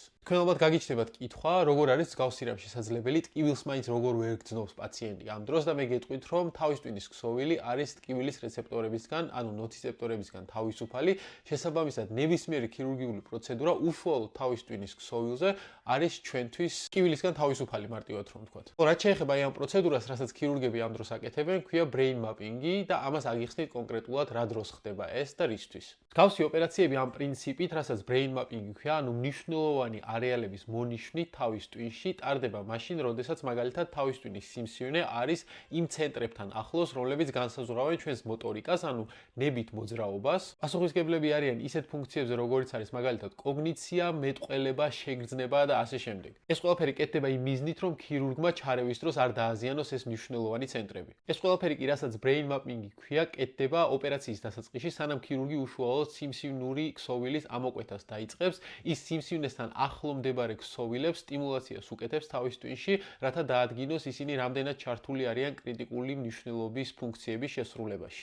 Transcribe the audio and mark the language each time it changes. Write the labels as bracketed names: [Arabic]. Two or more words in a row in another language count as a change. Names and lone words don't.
[Georgian] თქვენ ალბათ გაგიჩნდებათ კითხვა, როგორ არის მსგავსი რამ შესაძლებელი, ტკივილს მაინც როგორ ვერ გძნობს პაციენტი ამ დროს და მე გეტყვით, რომ თავის ტვინის ქსოვილი არის ტკივილის რეცეპტორებისგან, ანუ ნოციცეპტორებისგან თავისუფალი, შესაბამისად, ნებისმიერი ქირურგიული პროცედურა უშუალოდ თავის ტვინის ქსოვილზე არის ჩვენთვის ტკივილისგან თავისუფალი, მარტივად რომ ვთქვათ. რაც შეეხება ამ პროცედურას, რასაც ქირურგები ამ დროს აკეთებენ, ქვია [English] brain mapping- [Georgian] ი და ამას აგიხსნით კონკრეტულად რა დროს ხდება ეს და რისთვის. მსგავსი ოპერაციები ამ პრინციპით, რასაც [English] brain mapping- [Georgian] ი ქვია, ანუ მნიშვნელოვანი არეალების მონიშნით თავის ტვინში ტარდება მაშინ, როდესაც მაგალითად თავის ტვინის სიმსივნე არის იმ ცენტრებთან ახლოს, რომლებიც განსაზღვრავენ ჩვენს მოტორიკას, ანუ ნებით მოძრაობას. პასუხისმგებლები არიან ისეთ ფუნქციებზე, როგორიც არის მაგალითად კოგნიცია, მეტყველება, შეგრძნება და ასე შემდეგ. ეს ყველაფერი კეთდება იმ მიზნით, რომ ქირურგმა ჩარევის დროს არ დააზიანოს ეს მნიშვნელოვანი ცენტრები. ეს ყველაფერი კი რასაც [English] brain mapping- [Georgian] ი ქვია, კეთდება ოპერაციის დასაწყისში, სანამ ქირურგი უშუალოდ სიმსივნური ქსოვილის ამოკვეთას დაიწყებს, ის სიმსივნესთან ახლო მდებარე ქსოვილებს სტიმულაციას უკეთებს თავის ტვინში, რათა დაადგინოს ისინი რამდენად ჩართული არიან კრიტიკული მნიშვნელობის ფუნქციების შესრულებაში.